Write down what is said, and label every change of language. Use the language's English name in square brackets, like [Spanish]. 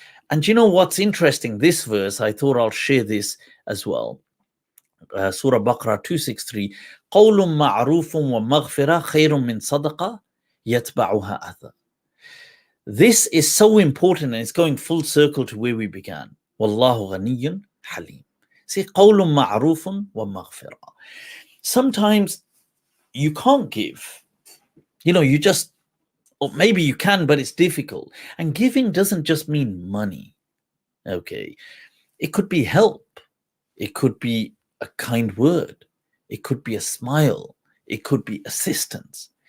[English] And you know what's interesting? This verse, I thought I'll share this as well. [Arabic] Surah Baqarah 263. قَوْلٌ مَعْرُوفٌ وَمَغْفِرَةٌ خَيْرٌ مِّن صَدَقَةٍ يَتْبَعُهَا أَذًى. [English] This is so important, and it's going full circle to where we began. [Arabic] وَاللَّهُ غَنِيٌّ حَلِيمٌ. See, قَوْلٌ مَعْرُوفٌ وَمَغْفِرَةٌ. [English] Sometimes you can't give. You know, you just, or maybe you can, but it's difficult. And giving doesn't just mean money. Okay. It could be help. It could be a kind word. It could be a smile. It could be assistance.